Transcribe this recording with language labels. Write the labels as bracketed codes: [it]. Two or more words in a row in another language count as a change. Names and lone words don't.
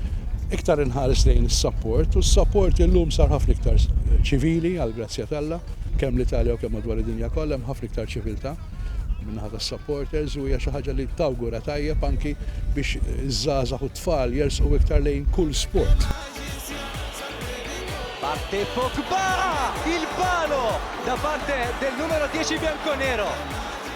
[mt] Iktar inħares lejn is-support u s-support illum sar ħafna iktar ċivili għal grazzja talla, kemm l-Italja u kemm madwar id-dinja kollha hemm ħafna iktar ċiviltà minnaħa tas-supporters u hija xi ħaġa li tawgura tajjeb anki biex iż-żgħażagħ u t-tfal jersqu iktar lejn kull sport. [it] Parte Pogba, il palo da parte del numero 10 bianconero.